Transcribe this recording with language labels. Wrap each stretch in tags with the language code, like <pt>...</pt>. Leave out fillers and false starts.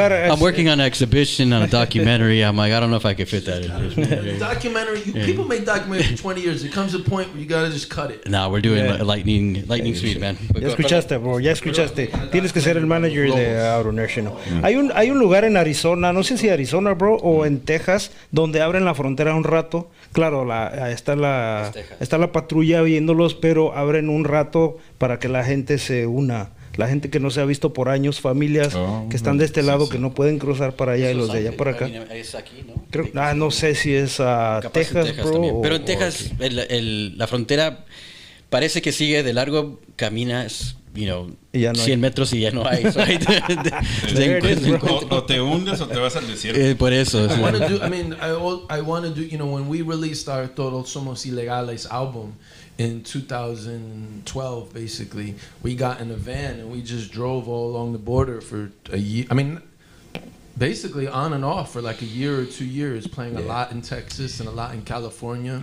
<en>I'm working on an exhibition, on a documentary. I'm like, I don't know if I could fit that in. Documentary. People make documentaries for 20 years. There comes a point where you gotta just cut it. Nah, we're doing lightning speed, man.</en> <es>Ya escuchaste, bro, ya escuchaste. Tienes que ser el manager de Outernational. Hay un lugar en Arizona, no sé si Arizona, bro, o en Texas, donde abren la frontera un rato. Claro, está la patrulla viéndolos, pero abren un rato para que la gente se una. La gente que no se ha visto por años, familias que están de este lado, que no pueden cruzar para allá y los de allá para acá. Es aquí, ¿no? Creo, no sé si es Texas, bro. También. Pero en Texas, la frontera parece que sigue de largo, caminas, no 100 metros y ya no hay. O te hundes o te vas al desierto. Por eso.</es> <en>I want to do, when we released our Todos Somos Ilegales album in 2012, basically, we got in a van and we just drove all along the border for a year. I mean, basically on and off for like a year or 2 years, playing a lot in Texas and a lot in California.</en>